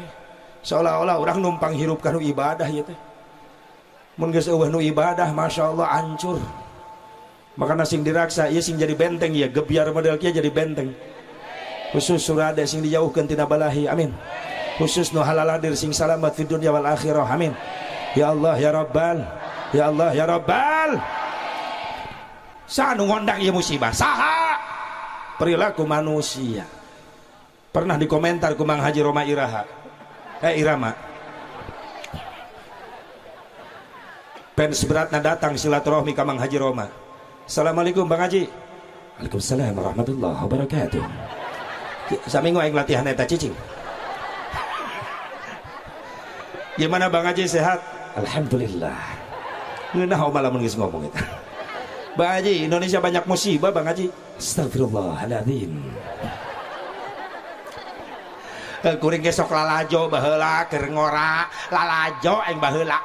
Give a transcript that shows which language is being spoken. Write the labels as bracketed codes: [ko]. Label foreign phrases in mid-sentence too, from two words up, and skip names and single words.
[su] Seolah-olah urang numpang hirup kanu ibadah ieu teh. Mun geus eueuh nu ibadah masyaallah hancur. Makana sing diraksa ieu sing jadi benteng ieu gebyar model kieu jadi benteng. Khusus surade sing dijauhkeun tina balahi. Amin. Khusus nu halaladir sing salamat [ar] في الدنيا والآخرة. [su] Amin. [ar] يا الله يا رب، يا الله يا رب. [su] Saha nu ngondang ieu musibah? [id] Saha? Perilaku manusia. [su] Pernah dikomentar ku Mang Haji Roma Iraha. Irama. Fans beratna datang silaturahmi ka Mang Haji Roma. Assalamualaikum Bang Haji. [ar] وعليكم السلام ورحمة الله وبركاته. [su] Saminggu aing latihan eta cicing. [id] Gimana Bang Haji sehat? Alhamdulillah. [su] Ngeunah malam geus ngomong eta. Bang Haji, [id] Indonesia banyak musibah Bang Haji. [su] Astagfirullahaladzim. Kuring ge sok lalajo baheula keur ngora, lalajo aing baheula.